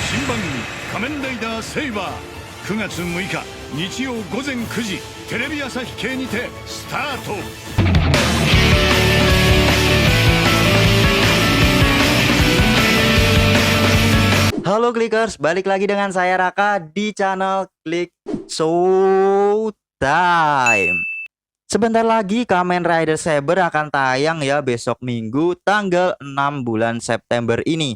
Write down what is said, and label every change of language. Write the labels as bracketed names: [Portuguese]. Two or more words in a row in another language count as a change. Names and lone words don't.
[Japanese] 番「仮面ライダーセイバー」9月6日日曜午前9時テレビ朝日系にてスタート。 [Indonesian] Halo Clickers, balik lagi dengan saya Raka di channel Click Showtime. Sebentar lagi Kamen Rider Saber akan tayang ya besok Minggu tanggal 6 bulan September ini.